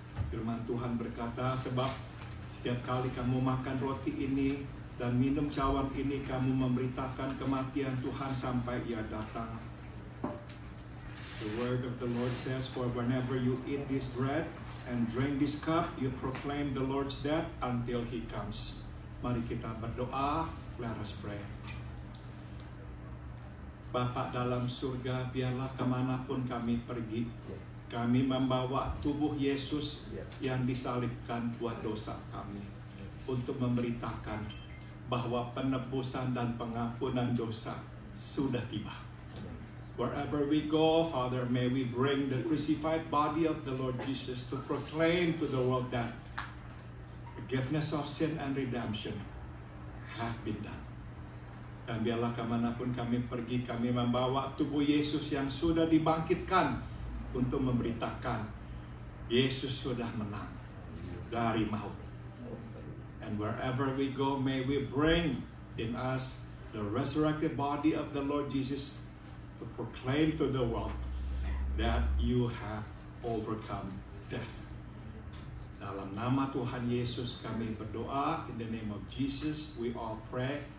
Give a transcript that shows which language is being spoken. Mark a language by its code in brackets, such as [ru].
[id] Firman Tuhan berkata, sebab setiap kali kamu makan roti ini dan minum cawan ini, kamu memberitakan kematian Tuhan sampai Ia datang. [en] The word of the Lord says, for whenever you eat this bread and drink this cup, you proclaim the Lord's death until He comes. [id] Mari kita berdoa. [en] Let us pray. [id] Bapa dalam surga, biarlah kemanapun kami pergi, kami membawa tubuh Yesus yang disalibkan buat dosa kami, untuk memberitakan bahwa penebusan dan pengampunan dosa sudah tiba. [en] Wherever we go, Father, may we bring the crucified body of the Lord Jesus to proclaim to the world that forgiveness of sin and redemption have been done. [id] Dan biarlah kemanapun kami pergi, kami membawa tubuh Yesus yang sudah dibangkitkan untuk memberitakan Yesus sudah menang dari maut. [en] And wherever we go, may we bring in us the resurrected body of the Lord Jesus to proclaim to the world that you have overcome death. [id] Dalam nama Tuhan Yesus kami berdoa. [en] In the name of Jesus we all pray.